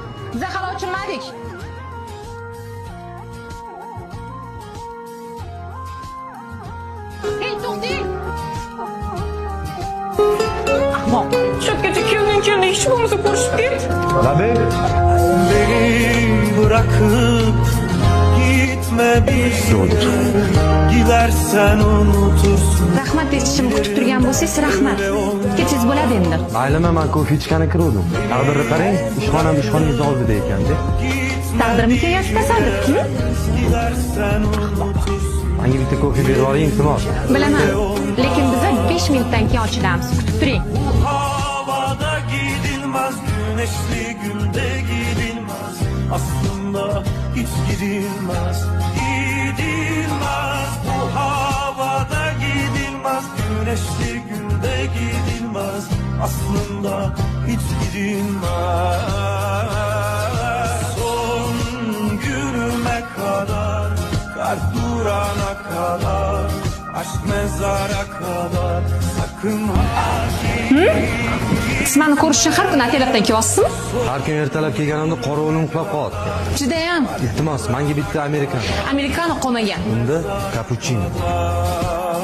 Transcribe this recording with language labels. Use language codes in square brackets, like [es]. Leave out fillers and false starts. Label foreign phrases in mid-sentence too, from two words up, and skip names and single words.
[uz] Biz hali ochirmadik. Hey, to'xting. Ahmoq. Cho'tgacha kuyovning keldi, hech bo'lmasa ko'rishib ket. Labib. [tr] Beni bırakıp gitme bir gidersen unutursun. [uz] Rahmat eshitishimni kutib turgan bo'lsangiz, rahmat. Ketingiz bo'ladi endi. Maylimi, men kofe ichgani kiruvdim. Taqdirni qarang, ishxonangiz oldida ekanda. Taqdirim kegasi tasodifki? [tr] Gidersen unutursun. [uz] Menga bitta kofe berib oling, iltimos. Bilaman, lekin biz 5 minutdan keyin ochilamiz. Kutib turing. [tr] Havada gidilmez, güneşli günde gidilmez. Aslında hiç gidilmez, gidilmez. Bu havada gidilmez, güneşli günde gidilmez. Aslında hiç gidilmez. Son günüme kadar, kalp durana kadar, aşk mezara kadar. Sakın ha [uz] Siz meni ko'rish uchun har kuni otelakdan kelyapsizmi? Har kun ertalab kelganimda qorovulning uxlab qoldi. Judayam. Iltimos, menga bitta amerikan. Amerikano qolmagan. Unda kapuchino.